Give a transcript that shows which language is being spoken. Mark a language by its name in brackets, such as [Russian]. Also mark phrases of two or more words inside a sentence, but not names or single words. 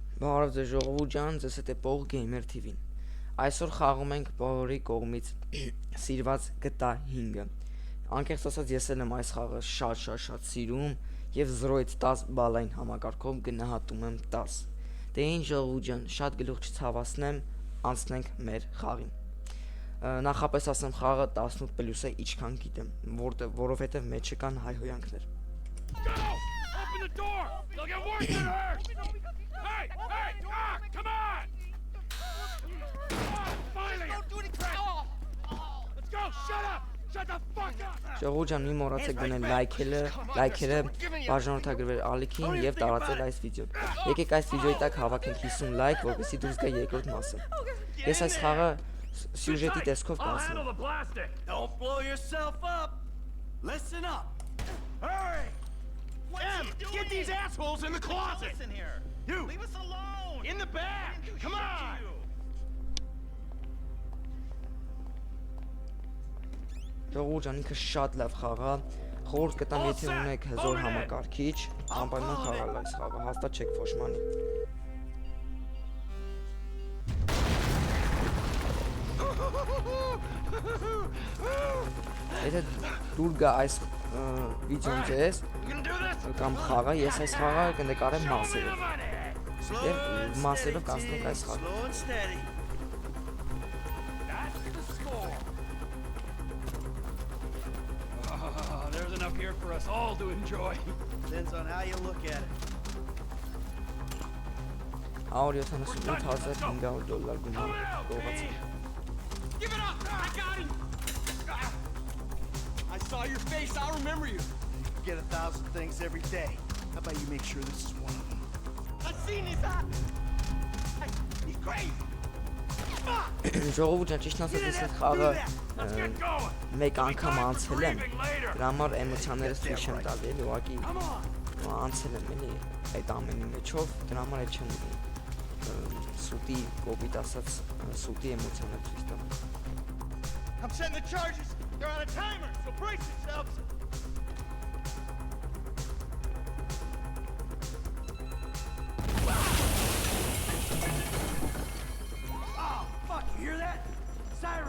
[Armenian] Բարև ձեզ ժողովուրդ ջան, ձեզ հետ է Pog Gamer TV-ն։ Այսօր խաղում ենք բոլորի կողմից սիրված GTA 5-ը։ Անկեղծ ասած ես էլ եմ այս խաղը շատ սիրում եւ 0-ից 10 բալային համակարգով գնահատում եմ 10։ Դե ինչ ժողովուրդ ջան, շատ գլուխ չցավացնեմ, անցնենք մեր խաղին։ Նախապես ասեմ խաղը 18+ է, ինչքան գիտեմ, որովհետեւ մեջը կան հայհոյանքներ։ [English] Open the door! They'll get worse than hurt! Hey! Doc! Come on! Finally! Don't do it! Let's go! Shut up! Shut the fuck up! [Armenian] Ժողովուրդ ջան, մի մոռացեք դնել լայքերը, բաժանորդագրվել ալիքին եւ տարածել այս վիդեոն։ Եկեք այս վիդեոյի տակ հավաքենք 50 լայք, որպեսզի դուրս գա երկրորդ մասը։ Ես այս խաղը սյուժետի տեսքով կանցնեմ։ [English] Don't blow yourself up. Listen up. Hurry! Em, get these assholes in the closet! In here. You! Leave us alone. In the back! Come on! [Armenian] Ժողովուրդ ջան, ինքը շատ լավ խաղ է։ Խորհուրդ կտամ, եթե ունեք հզոր համակարգիչ, անպայման խաղալ այս խաղը, հաստատ չեք փոշմանի։ Եթե դուր գա այս վիդեոն ձեզ կամ խաղը, ես այս խաղը կնկարեմ մասերով։ Եվ մասերով կանցնենք այս խաղը։ [English] Slow and steady. That's the score! Oh, there's enough here for us all to enjoy. Depends on how you look at it. [Armenian] $178,500 գումար գողացել։ [English] Give it up! I got him! I saw your face, I'll remember you. You get 1,000 things every day. How about you make sure this is one of them? I've seen his eyes! He's crazy! [Armenian] Ժողովուրդ ջան, ճիշտ ասած ես այդ խաղը [English] Let's get going! [Armenian] մեկ անգամ անցել եմ, դրա համար էմոցիաներս ցույց չեմ տալի, էլի ուղղակի [English] Come on! [Armenian] անցել եմ էլի այդ ամենի մեջով, դրա համար էլ չեմ սուտի կոպիտ ասած սուտի էմոցիաներ ցույց տամ։ [English] I'm setting the charges. They're on a timer, so brace yourselves. Oh, fuck, you hear that? Siren.